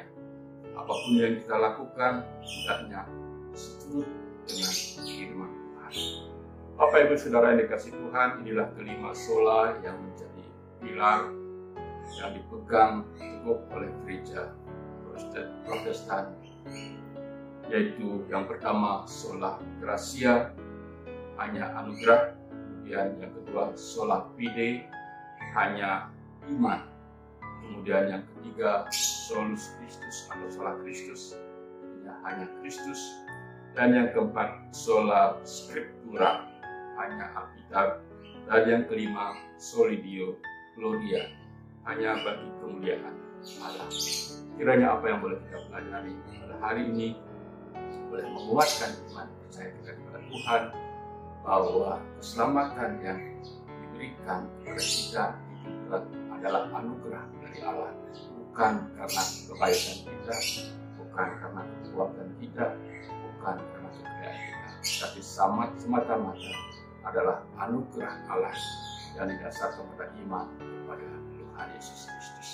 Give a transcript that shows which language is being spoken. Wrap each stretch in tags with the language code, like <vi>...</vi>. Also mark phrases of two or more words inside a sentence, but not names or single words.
<id>Apapun yang kita lakukan, hendaknya seturut dengan firman Tuhan. Bapak Ibu Saudara yang dikasih Tuhan, inilah kelima sola yang menjadi pilar yang dipegang teguh oleh gereja Protestan, yaitu yang pertama</id> <la>sola gratia,</la> <id>hanya anugerah. Kemudian yang kedua</id> <la>sola fide,</la> <id>hanya iman. Kemudian yang ketiga</id> <la>solus Christus</la> <id>atau</id> <la>sola Christus,</la> <id>hanya Kristus. Dan yang keempat</id> <la>sola scriptura,</la> <id>hanya Alkitab. Dan yang kelima</id> <la>soli Deo gloria,</la> <id>hanya bagi kemuliaan Allah. Kiranya apa yang boleh kita pelajari pada hari ini boleh menguatkan iman percaya kita kepada Tuhan, bahwa keselamatan yang diberikan kepada kita itu adalah anugerah dari Allah, bukan karena kebaikan kita, bukan karena kekuatan kita, bukan karena kekayaan kita, tapi semata-mata adalah anugerah Allah yang didasarkan pada iman kepada Tuhan Yesus Kristus.</id>